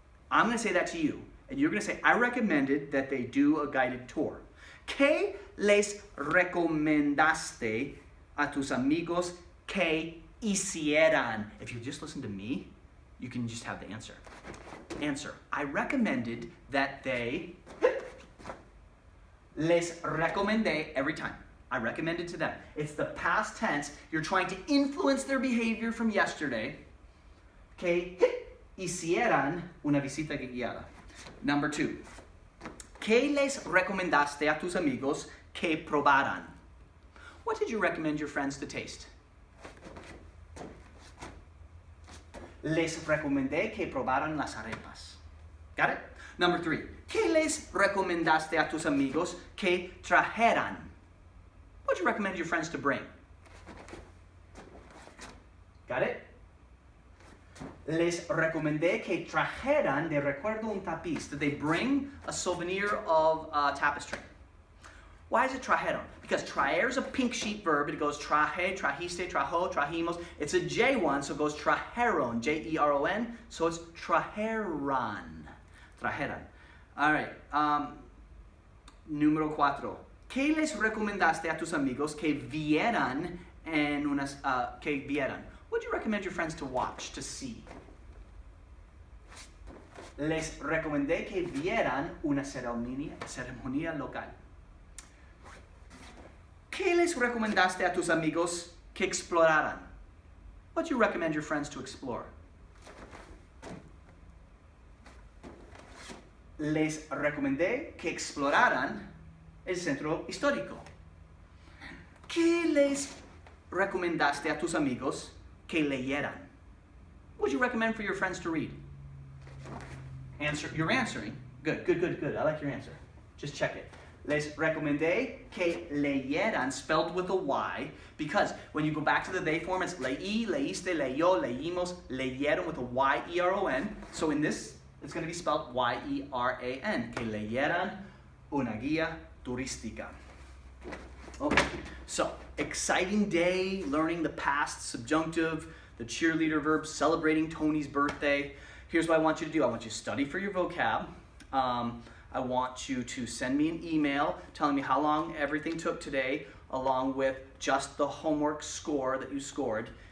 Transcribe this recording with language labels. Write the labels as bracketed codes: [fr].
[en] I'm going to say that to you, and you're going to say, I recommended that they do a guided tour. [es] ¿Qué les recomendaste a tus amigos que hicieran? [en] If you just listen to me, you can just have the answer. Answer, I recommended that they, les recomendé every time. I recommended to them. It's the past tense. You're trying to influence their behavior from yesterday. [es] Que hicieran una visita guiada. Number 2. ¿Qué les recomendaste a tus amigos que probaran? [en] What did you recommend your friends to taste? [es] Les recomendé que probaran las arepas. Got it? Number 3. ¿Qué les recomendaste a tus amigos que trajeran? [en] What did you recommend your friends to bring? [es] Got it? Les recomendé que trajeran de recuerdo un tapiz. [en] Did they bring a souvenir of tapestry? Why is it trajeron? Because traer is a pink sheet verb. It goes traje, trajiste, trajo, trajimos. It's a J one, so it goes trajeron, J-E-R-O-N. So it's trajeran. Trajeran. All right. [es] Número 4. ¿Qué les recomendaste a tus amigos que vieran en unas, que vieran? [en] What do you recommend your friends to watch, to see? [es] Les recomendé que vieran una ceremonia local. ¿Qué les recomendaste a tus amigos que exploraran? [en] What do you recommend your friends to explore? [es] Les recomendé que exploraran el centro histórico. ¿Qué les recomendaste a tus amigos que leyeran? [en] What would you recommend for your friends to read? Answer. You're answering. Good. I like your answer. Just check it. Les recomendé que leyeran, spelled with a Y, because when you go back to the they form, it's leí, leíste, leyó, leímos, leyeron with a Y-E-R-O-N. So in this, it's going to be spelled Y-E-R-A-N. [es] Que leyeran una guía turística. [en] Okay, so exciting day, learning the past subjunctive, the cheerleader verb, celebrating Tony's birthday. Here's what I want you to do. I want you to study for your vocab. I want you to send me an email telling me how long everything took today, along with just the homework score that you scored.